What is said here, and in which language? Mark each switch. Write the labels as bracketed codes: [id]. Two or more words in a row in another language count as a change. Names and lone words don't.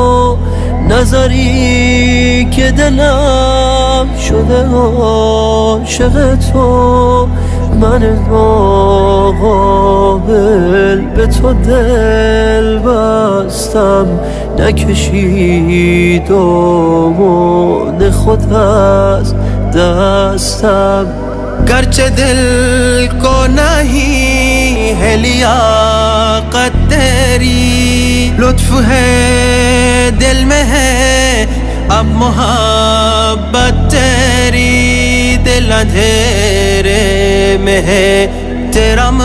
[fa] نظری که دلم شده عاشق تو، من ناقابل به تو دل بستم، نکشید دامان خود از دستم، [ur] گرچہ دل کو نہیں ہے لیاقت تیری، لطف ہے دل میں ہے اب محبت تیری، دل اندھیرے میں ہے تیرا